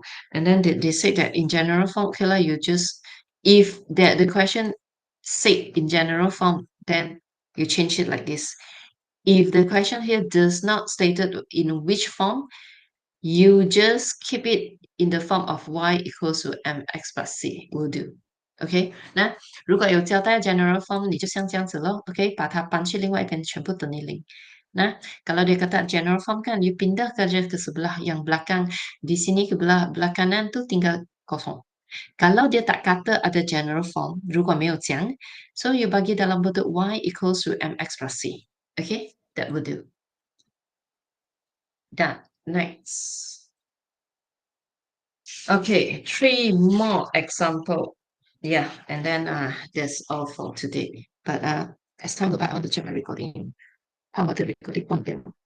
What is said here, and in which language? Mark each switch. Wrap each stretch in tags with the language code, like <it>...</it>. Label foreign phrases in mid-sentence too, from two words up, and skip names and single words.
<en>And then they say that in general form, okay, like you just, if the question said in general form, then you change it like this. If the question here does not stated in which form, you just keep it in the form of y equals to mx plus c will do.</en> <zh>OK，那如果有交代</zh> <en>general form，</en> <zh>你就像这样子咯。OK，把它搬去另外一边，全部等于零。</zh> <ms>Nah, kalau dia kata general form kan, you pindah kerja ke sebelah yang belakang. Di sini ke belah kanan tuh tinggal kosong. Kalau dia tak kata ada</ms> <en>general form,</en> <zh>如果没有讲,</zh> <en>so you</en> <ms>bagi dalam bentuk</ms> <en>y equals to mx plus c. Okay, that will do. Done. Next. Okay, 3 more example. Yeah, and then that's all for today. But as time go by, I want to check my recording. How about the recording content?</en>